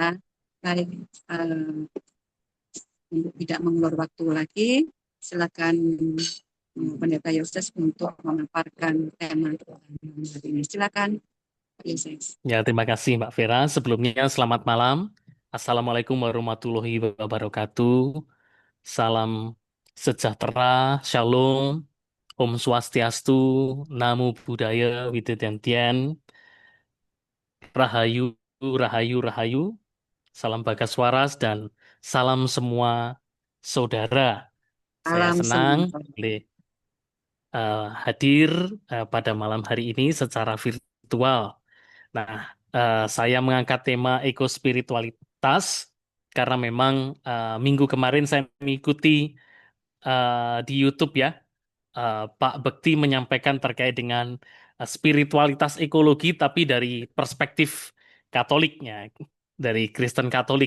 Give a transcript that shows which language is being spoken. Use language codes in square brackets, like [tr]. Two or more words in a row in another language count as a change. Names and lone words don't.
[id] Baik, untuk tidak mengulur waktu lagi, silakan Pendeta Yoses untuk memaparkan tema hari ini. Silakan, Pak Yoses. ya terima kasih Mbak Vera. Sebelumnya selamat malam. [ar] Assalamualaikum warahmatullahi wabarakatuh. [id] Salam sejahtera, shalom, Om Swastiastu, Namo Buddhaya, Widodyantian, Rahayu, Rahayu, Rahayu, salam Bagas Waras, dan salam semua saudara. Saya Salam senang semua. boleh hadir pada malam hari ini secara virtual. Nah, saya mengangkat tema ekospiritualitas karena memang minggu kemarin saya mengikuti di YouTube ya, Pak Bekti menyampaikan terkait dengan spiritualitas ekologi, tapi dari perspektif Katoliknya, dari Kristen Katolik.